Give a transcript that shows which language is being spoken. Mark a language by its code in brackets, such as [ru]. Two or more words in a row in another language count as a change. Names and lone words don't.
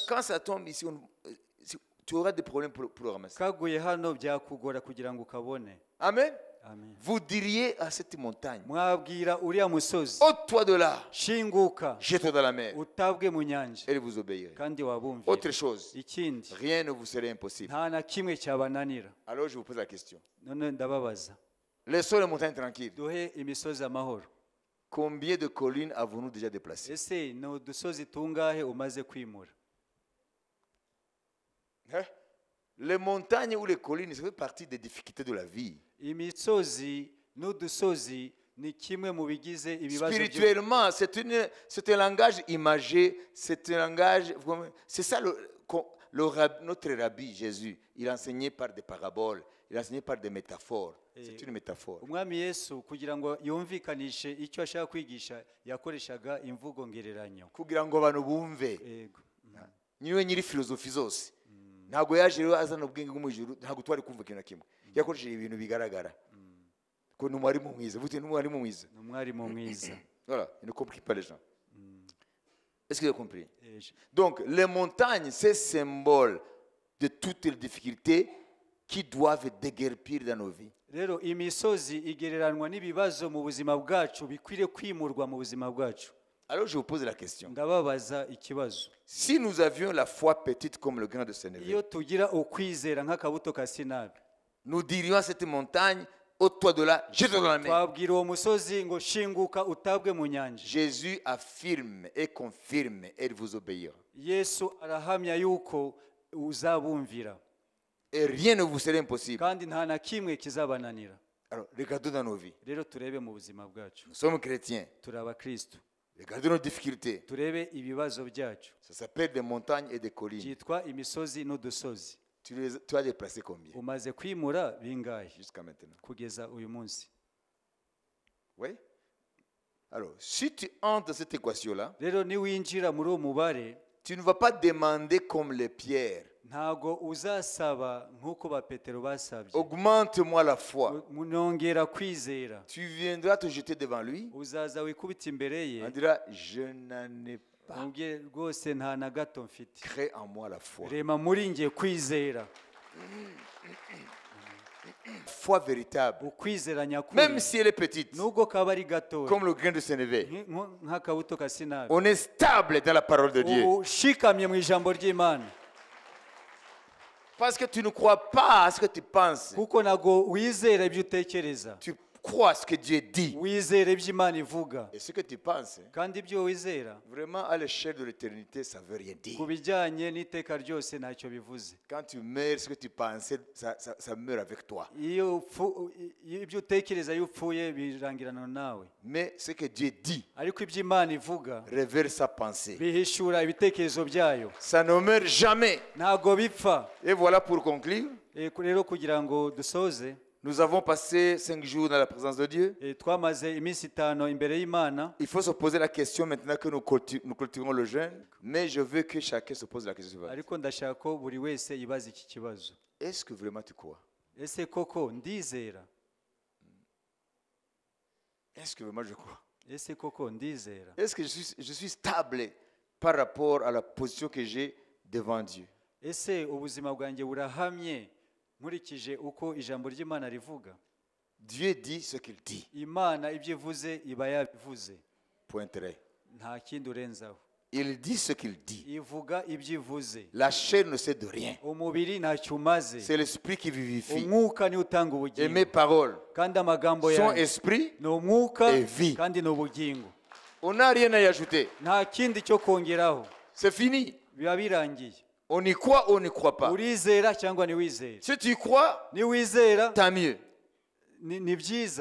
[fr] Quand ça tombe ici, tu auras des problèmes pour le ramasser. [rw] Kaguye hano byakugora kugira ngo ukabone. Amen. Amen. [fr] Vous diriez à cette montagne, [rw] Mwabwira uriya musozi, [fr] ôte-toi de là, [rw] shinguka [fr] jette-toi dans la mer, [rw] utabwe mu nyanja, [fr] et vous obéirez. [rw] kandi wabumvira. [fr] Autre chose, [rw] Ikindi, [fr] rien ne vous serait impossible. [rw] nta na kimwe cyabananira. [fr] Alors je vous pose la question. [rw] None ndababaza, [fr] Laissons les montagnes tranquilles. [rw] duhe imisozi amahoro. [fr] Combien de collines avons-nous déjà déplacées? [rw] Ese ni udusozi tungahe umaze kwimura? [fr] Hein? Les montagnes ou les collines, ça fait partie des difficultés de la vie. [rw] Imisozi n'udusozi ni kimwe mu bigize ibibazo [fr] Spirituellement, c'est un langage imagé, c'est un langage. C'est ça notre rabbi Jésus. Il enseignait par des paraboles, il enseignait par des métaphores. C'est une métaphore. [rw] Umwami Yesu kugira ngo yumvikanishe icyo ashaka kwigisha yakoreshaga imvugo ngereranyo. Kugira ngo abantu bumve. Yego. Niwe nyiri filozofi zose. Ntabwo yaje rero azana ubwenge bwo mu ijuru, ntabwo twari kumva ikintu na kimwe. Yakoresheje ibintu bigaragara. Ko n'umwarimu mwiza, vuga n'umwarimu mwiza. N'umwarimu mwiza. [fr] Voilà, il ne comprend pas les gens. Est-ce que vous avez compris? Donc, les montagnes, c'est symbole de toutes les difficultés qui doivent déguerpir dans nos vies. [rw] Rero imisozi igereranwa n'ibibazo mu buzima bwacu bikwiriye kwimurwa mu buzima bwacu. [fr] Alors je vous pose la question. [rw] Ndababaza ikibazo. [fr] Si nous avions la foi petite comme le grain de sénévé, [rw] Iyo tugira ukwizera nk'akabuto ka sinapi, [fr] nous dirions à cette montagne, ôte-toi de là, jette-toi dans la mer. [rw] twabwira uwo musozi ngo shinguka utabwe mu nyanja. [fr] Jésus affirme et confirme, et il vous obéira. [rw] Yesu arahamya yuko uzabumvira. [fr] Et rien ne vous serait impossible. [rw] Kandi nta na kimwe kizabananira. [fr] Alors, regardons dans nos vies. [rw] Rero turebe mu buzima bwacu. [fr] Nous sommes chrétiens. [rw] Turi abakristo. [fr] Regardons nos difficultés. [rw] Turebe ibibazo byacu. [fr] Ça s'appelle des montagnes et des collines. [rw] Byitwa imisozi n'udusozi. [fr] Tu as déplacé combien [rw] Umaze kwimura bingahe [fr] jusqu'à maintenant? [rw] kugeza uyu munsi? [fr] Oui. Alors, si tu entres dans cette équation-là, [rw] Rero niwinjira muri uwo mubare, [fr] tu ne vas pas demander comme les pierres. [rw] ntago uzasaba nk'uko ba petero basabye [fr] Augmente-moi la foi. [rw] munongera kwizera [fr] Tu viendras te jeter devant lui. [rw] uzaza wikubita imbere ye [fr] On dira, je n'en ai pas. [rw] umubwire rwose nta na gato mfite [fr] Crée en moi la foi. [rw] rema muri njye kwizera [fr] Foi véritable. [rw] ukwizera nyakuri [fr] Même si elle est petite, [rw] nubwo kaba ari gatoya [fr] comme le grain de sénévé. [rw] nk'akabuto ka sinabi [fr] On est stable dans la parole de Dieu. [rw] ushikamye mu ijambo ry'imana [fr] Parce que tu ne crois pas à ce que tu penses. [rw] kuko ntago wizera ibyo utekereza [fr] Tu crois à ce que Dieu dit. [rw] wizera ibyo imana ivuga [fr] Et ce que tu penses, [rw] kandi ibyo wizera [fr] vraiment à l'échelle de l'éternité, ça ne veut rien dire. [rw] ku bijyanye n'iteka ryose ntacyo bivuze [fr] Quand tu meurs, ce que tu pensais, ça meurt avec toi. [rw] iyo ibyo utekereza iyo upfuye birangirana nawe [fr] Mais ce que Dieu dit [rw] ariko ibyo imana ivuga [fr] révèle sa pensée. [rw] bihishura ibitekerezo byayo [fr] Ça ne meurt jamais. [rw] ntago bipfa [fr] Et voilà pour conclure. [rw] rero kugira ngo dusoze [fr] Nous avons passé 5 jours dans la présence de Dieu. [rw] twamaze iminsi 5 imbere y'imana [fr] Il faut se poser la question maintenant que nous clôturons le jeûne. Mais je veux que chacun se pose la question suivante. [rw] ariko ndashaka ko buri wese yibaza iki kibazo [fr] Est-ce que vraiment tu crois? [rw] ese koko ndizera [fr] Est-ce que vraiment je crois? [rw] ese koko ndizera [fr] Est-ce que je suis stable par rapport à la position que j'ai devant Dieu? [rw] ese ubuzima bwanjye burahamye nkurikije uko ijambo ry'imana rivuga [fr] Dieu dit ce qu'il dit. [rw] imana ibyo ivuze iba yabivuze [fr] Point très. [rw] nta kindi urenzaho [fr] Il dit ce qu'il dit. [rw] ivuga ibyo ivuze [fr] La chair ne sait de rien. [rw] umubiri ntacyo umaze [fr] C'est l'esprit qui vivifie. [rw] umwuka niwo utanga [fr] Et [rw] ubugingo [fr] mes paroles [rw] kandi amagambo [fr] sont [rw] yanjye [fr] esprit. [rw] ni umwuka [fr] et vie. [rw] kandi ni ubugingo [fr] On n'a rien à y ajouter. [rw] nta kindi cyo kongeraho [fr] C'est fini. [rw] biba birangiye [fr] On y croit ou on n'y croit pas. [rw] urizera cyangwa ntiwizere [fr] Si tu y crois, [rw] niwizera [fr] tant mieux. [rw] ni byiza